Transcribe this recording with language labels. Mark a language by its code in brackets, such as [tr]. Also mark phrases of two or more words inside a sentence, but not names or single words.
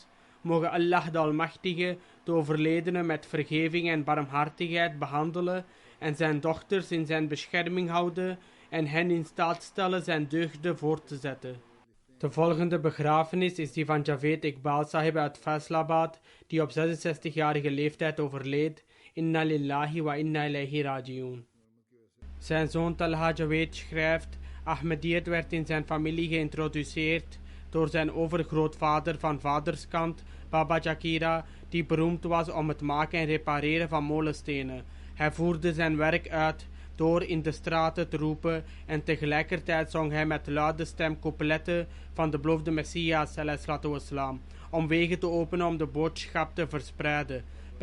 [nl] Mogen Allah de Almachtige de overledene met vergeving en barmhartigheid behandelen en zijn dochters in zijn bescherming houden en hen in staat stellen zijn deugden voort te zetten. De volgende begrafenis is die van Javed Iqbal Sahib uit Faisalabad, die op 66-jarige leeftijd overleed. [ar] إنا لله وإنا إليه راجعون. [nl] Zijn zoon Talha Javed schrijft: Ahmadiyyat werd in zijn familie geïntroduceerd door zijn overgrootvader van vaderskant, Baba Jakira, die beroemd was om het maken en repareren van molenstenen. Hij voerde zijn werk uit door in de straten te roepen en tegelijkertijd zong hij met luide stem coupletten van de beloofde Messias ﷺ, om wegen te openen om de boodschap te verspreiden.